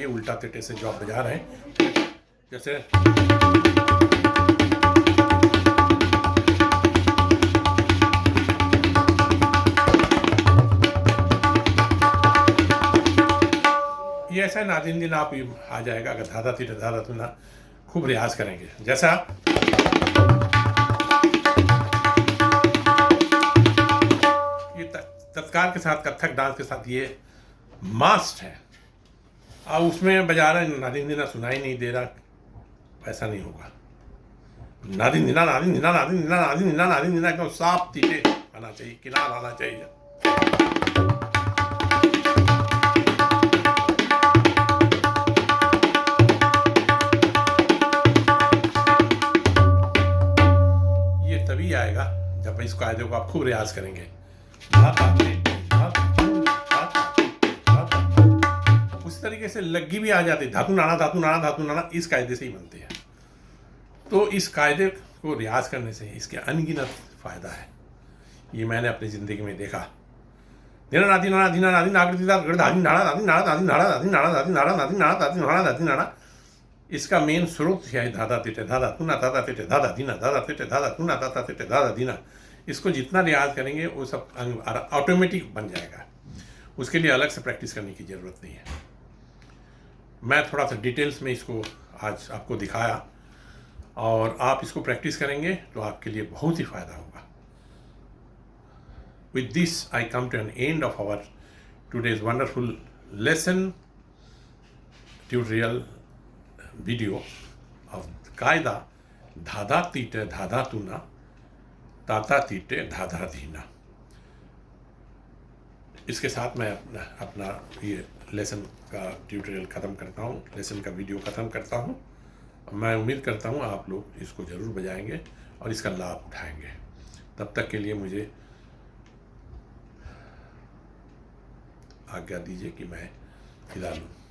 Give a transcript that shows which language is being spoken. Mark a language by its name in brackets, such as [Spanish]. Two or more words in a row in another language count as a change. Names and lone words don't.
[Hindi] उल्टा तेटे से जो आप बजा रहे हैं, जैसे ये ऐसा नादिन दिन आप आ जाएगा अगर धाधा तीटे धाधा तुना खूब रियाज करेंगे। जैसा तत्कार के साथ, कथक डांस के साथ ये मास्ट है। अब उसमें बजा रहे नादिन दिना सुनाई नहीं दे रहा, ऐसा नहीं होगा। नादिन दिना नादिन दिना नादिन दिना नादिन दिना नादिन दिना एकदम साफ तीटे आना चाहिए, किनार आना चाहिए। ये तभी आएगा जब इस कायदे को आप खूब रियाज करेंगे। उस तरीके से लग्गी भी आ जाती, धातु नाना धातु नाना धातु नाना, इस कायदे से ही बनते हैं। तो इस कायदे को रियाज करने से इसके अनगिनत फायदा है। ये मैंने अपनी जिंदगी में देखा। दिना नादी नाना दीना नादी नागरी धादी नाड़ा नादी नाड़ा नादी नाड़ा नादी नाड़ा नादी नाड़ा नादी नाड़ा नादी नाड़ा नादी नाड़ा। इसका मेन स्रोत है धाधा तिटे धाधा तुना धाधा तिटे धाधा दीना धाधा तिटे धाधा तुना धाधा तिटे धाधा दीना। इसको जितना रियाज करेंगे वो सब ऑटोमेटिक बन जाएगा। उसके लिए अलग से प्रैक्टिस करने की ज़रूरत नहीं है। मैं थोड़ा सा डिटेल्स में इसको आज आपको दिखाया, और आप इसको प्रैक्टिस करेंगे तो आपके लिए बहुत ही फ़ायदा होगा। [English] With this I come to an end of our today's wonderful lesson tutorial video of कायदा धाधा तीटे धाधा तुना ताता तीटे धाधा दीना। [Hindi] इसके साथ मैं अपना ये लेसन का ट्यूटोरियल ख़त्म करता हूँ, लेसन का वीडियो ख़त्म करता हूँ। मैं उम्मीद करता हूँ आप लोग इसको ज़रूर बजाएंगे और इसका लाभ उठाएंगे। तब तक के लिए मुझे आज्ञा दीजिए कि मैं विदा लूँ।